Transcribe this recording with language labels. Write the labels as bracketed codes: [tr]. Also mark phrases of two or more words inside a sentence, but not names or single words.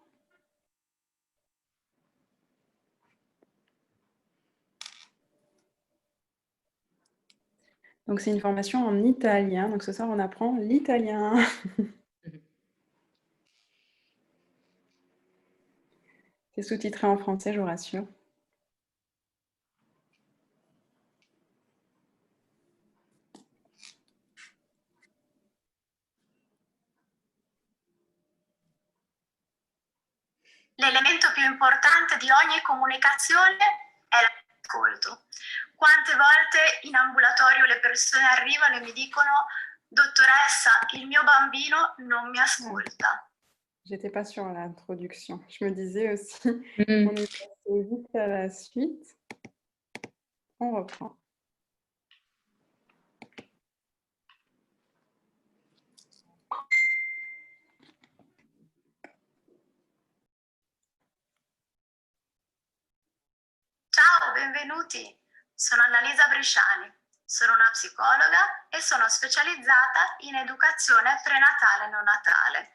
[fr] Donc c'est une formation en italien, donc ce soir on apprend l'italien. C'est sous-titré en français, je vous rassure. [it] L'elemento più importante di ogni comunicazione è l'ascolto. Quante volte in ambulatorio le persone arrivano e mi dicono: dottoressa, il mio bambino non mi ascolta. [fr] J'étais pas sur l'introduction. Je me disais aussi, on est passé vite à la suite. On reprend. [it] Ciao, benvenuti. Sono Annalisa Bresciani. Sono una psicologa e sono specializzata in educazione prenatale e neonatale.